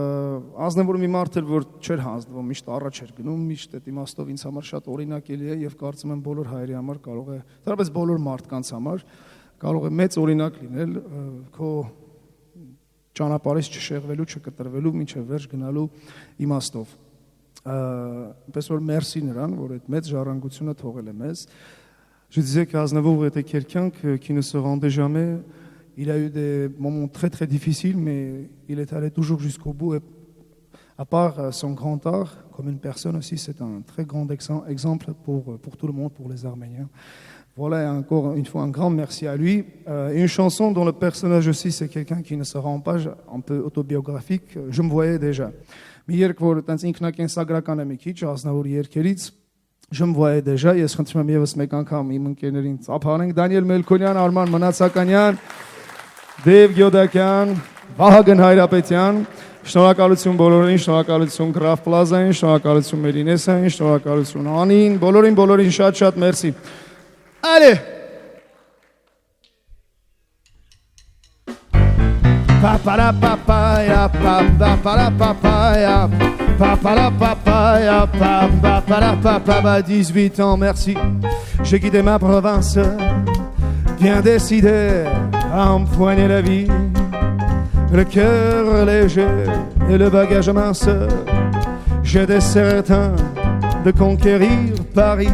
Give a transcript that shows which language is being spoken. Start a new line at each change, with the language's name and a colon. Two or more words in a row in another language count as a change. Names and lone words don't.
Armenian: մի մարդ էր, որ չէր հանձնվում, միշտ առաջ էր գնում, միշտ այդ իմաստով ինձ համար շատ օրինակելի է եւ կարծում եմ բոլոր հայերի համար կարող է, դեռևս բոլոր մարդկանց համար կարող է մեծ օրինակ լինել քո ճանապարհից չշեղվելու, չկտրվելու, մինչև վերջ գնալու իմաստով։ Պես որ մերսի նրան, որ այդ մեծ ժառանգությունը թողել է մեզ։
French: Je disais qu'Aznavour était quelqu'un qui ne se rendait jamais. Il a eu des moments très très difficiles, mais il est allé toujours jusqu'au bout. Et à part son grand art, comme une personne aussi, c'est un très grand exemple pour tout le monde, pour les Arméniens. Voilà, encore une fois, un grand merci à lui. Une chanson dont le personnage aussi, c'est quelqu'un qui ne se rend pas, un peu autobiographique. Je me voyais déjà. Je me voyais déjà,
Armenian: ես խնդրում եմ եւս մեկ անգամ իմ ընկերներին ծափարենք Դանիել Մելքոնյան, Արման Մնացականյան, Դեյվ Գյոդակյան, Վահագն Հայրապետյան, շնորհակալություն բոլորին, շնորհակալություն Գրաֆ Պլազային, շնորհակալություն Մերինեսային, շնորհակալություն Անին, բոլորին շատ մերսի։ Allez! Papara papaya, papara papaya, papara papaya, papara papaya, 18
French: ans, merci. J'ai quitté ma province, bien décidé à empoigner la vie. Le cœur léger et le bagage mince, j'étais certain de conquérir Paris.